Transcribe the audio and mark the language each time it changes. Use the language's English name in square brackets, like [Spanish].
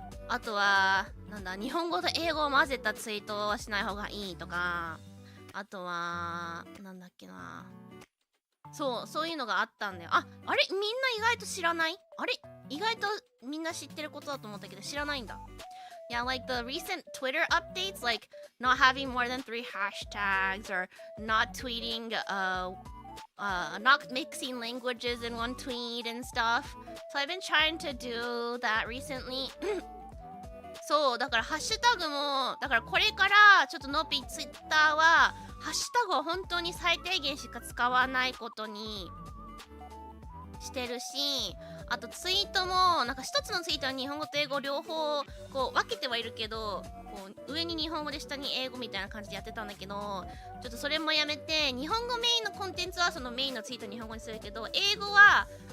[Japanese] あとはなんだ、日本語と英語を混ぜたツイートはしない方がいいとか、あとはなんだっけな、そういうのがあったんだよ。あれみんな意外と知らない？あれ意外とみんな知ってることだと思ったけど知らないんだ。 [English] Yeah, like the recent Twitter updates, like not having more than 3 hashtags or not tweeting, not mixing languages in one tweet and stuff. So I've been trying to do that recently. [Japanese] そう、だからハッシュタグも、だからこれからちょっとノピツイッターは、ハッシュタグを本当に最低限しか使わないことにしてるし、あとツイートもなんか一つのツイートは日本語と英語両方こう分けてはいるけど、こう上に日本語で下に英語みたいな感じでやってたんだけど、ちょっとそれもやめて、日本語メインのコンテンツはそのメインのツイート日本語にするけど、英語は